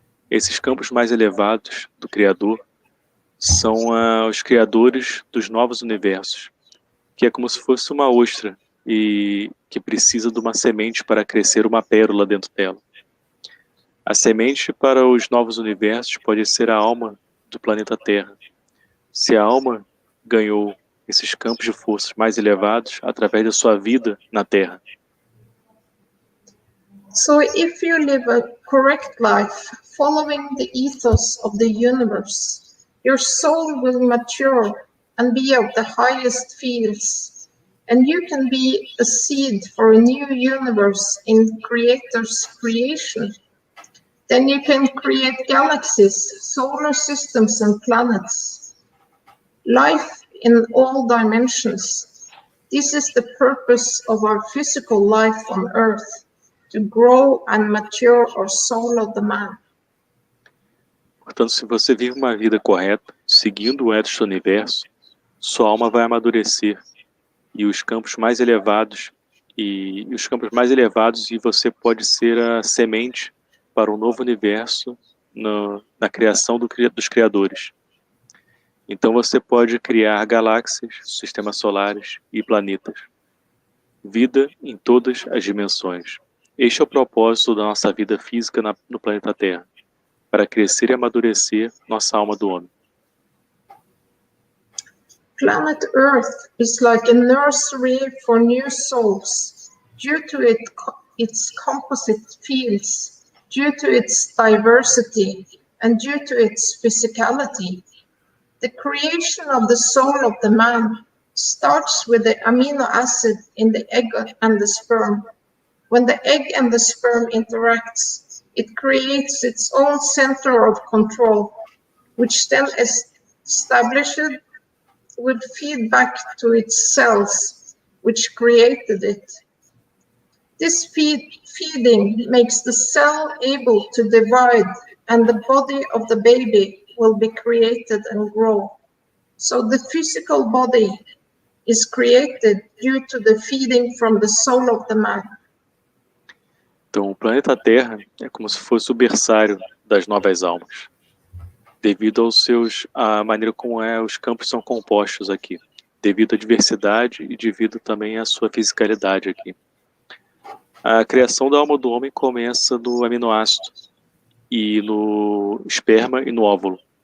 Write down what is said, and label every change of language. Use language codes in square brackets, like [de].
[pt] Esses campos mais elevados do Criador são os criadores dos novos universos, que é como se fosse uma ostra e que precisa de uma semente para crescer uma pérola dentro dela. A semente para os novos universos pode ser a alma do planeta Terra. Se a alma ganhou esses campos de forças mais elevados através da sua vida na Terra. [en] So if you live a correct life, following the ethos of the universe, your soul will mature and be of the highest fields, and you can be a seed for a new universe in Creator's creation. Then you can create galaxies, solar systems, and planets. Life in all dimensions. This is the purpose of our physical life on Earth, to grow and mature our soul of the man. [pt] Portanto, se você vive uma vida correta, seguindo o ethos do universo, sua alma vai amadurecer e os campos mais elevados e você pode ser a semente para um novo universo na criação dos criadores. Então você pode criar galáxias, sistemas solares e planetas. Vida em todas as dimensões. Este é o propósito da nossa vida física no planeta Terra, para crescer e amadurecer nossa alma do homem. [en] Planet Earth is like a nursery for new souls, due to its composite fields, due to its diversity, and due to its physicality. The creation of the soul of the man starts with the amino acid in the egg and the sperm. When the egg and the sperm interacts, it creates its own center of control, which then established will feed back to its cells, which created it. This feeding makes the cell able to divide, and the body of the baby will be created and grow. So the physical body is created due to the feeding from the soul of the man. [pt] Então, o planeta Terra é como se fosse o berçário das novas almas, devido à maneira como os campos são compostos aqui, devido à diversidade e devido também à sua fisicalidade aqui. A criação da alma do homem começa no aminoácido, e no esperma e no óvulo.